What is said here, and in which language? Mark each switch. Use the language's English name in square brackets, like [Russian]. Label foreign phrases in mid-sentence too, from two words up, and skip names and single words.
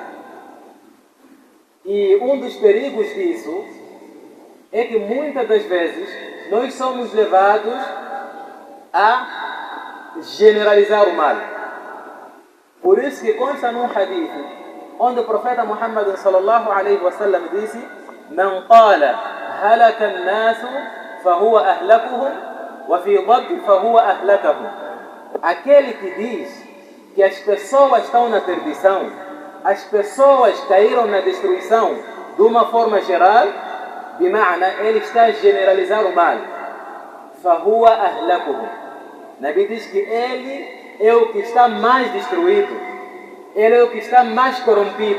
[Portuguese] E um dos perigos disso é que muitas das vezes nós somos levados a generalizar o mal. Por isso que consta num hadith, onde o profeta Muhammad [Arabic] صلى الله عليه وسلم [Portuguese] disse: [Arabic] "من قال هلك الناس فهو أهلكهم وفي ذب فهو أهلكهم." [Portuguese] Aquele que diz que as pessoas estão na perdição, as pessoas caíram na destruição de uma forma geral, bima'na, ele está a generalizar o mal. [Arabic] فهو أهلكهم. [Portuguese] Nabi diz que ele é o que está mais destruído, ele é o que está mais corrompido.